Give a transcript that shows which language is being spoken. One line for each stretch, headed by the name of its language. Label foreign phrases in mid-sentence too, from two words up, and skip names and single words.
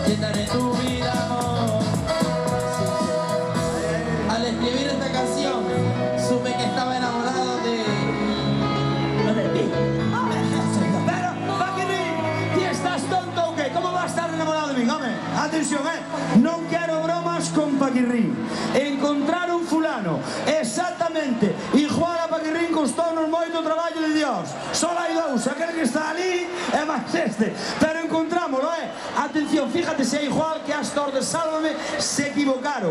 Spanish: de tu vida, amor. Al escribir esta canción, supe que estaba enamorado de ti. Pero, Paquirrín, ¿y estás tonto o qué? ¿Cómo va a estar enamorado de mí?
Galician: Home, atención, non quero bromas con Paquirrín. Encontrar un fulano exactamente igual a Paquirrín costounos moito traballo de Dios. Só hai dous, aquel que está ali e máis este. Pero encontrámoslo, Atención, fíjate se é igual que Astor de Sálvame,
Spanish: se equivocaron.